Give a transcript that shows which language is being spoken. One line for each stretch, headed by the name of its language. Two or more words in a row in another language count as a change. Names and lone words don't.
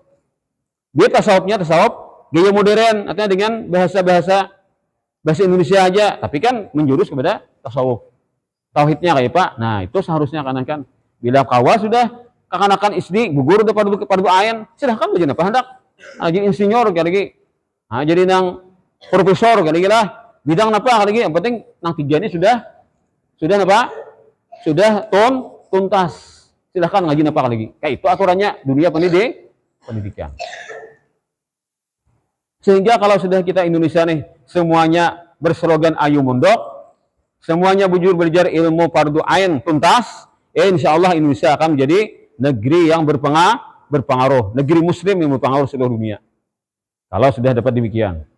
Indonesian: Dia tasawuf gaya modern, artinya dengan bahasa Indonesia aja, tapi kan menjurus kepada tasawuf. Tauhidnya kayak Pak. Nah, itu seharusnya kan bila kawa sudah kekanakan SD gugur udah pada ain, silahkan belajar apa hendak. Jadi insinyur kayak lagi. Nah, jadi nang profesor kali lah bidang apa kali yang penting nang tiga ini sudah apa sudah tuntas, silahkan ngaji apa kali kayak itu aturannya dunia pendidikan. Sehingga kalau sudah kita Indonesia nih semuanya berslogan ayo mondok, semuanya bujur belajar ilmu
Arabic: fardu ain
Indonesian: tuntas,
Arabic: insya Allah
Indonesian: Indonesia akan menjadi negeri yang berpengaruh, negeri muslim yang berpengaruh seluruh dunia kalau sudah dapat demikian.